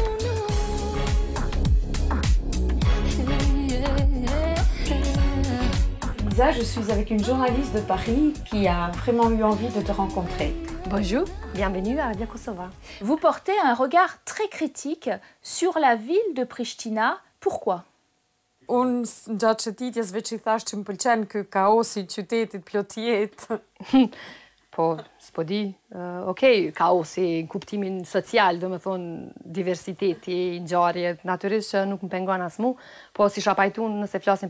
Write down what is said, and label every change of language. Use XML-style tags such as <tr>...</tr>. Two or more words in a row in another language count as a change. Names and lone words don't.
<fr>Elisa, je suis avec une journaliste de Paris qui a vraiment eu envie de te rencontrer. Bonjour, bienvenue à Via Kosova. Vous portez un regard très critique sur la ville de Pristina. Pourquoi?</fr> <sq>Unë gjatë çetitjes veç I thash që më pëlqen ky kaosi qytetit plot jetë. Po, s'po di. Okej, kaosi, kuptimin social, do me thonë diversiteti, ngjarjet, natyrisht që nuk më pengon as mu, po si shapajtu nëse flasim</sq>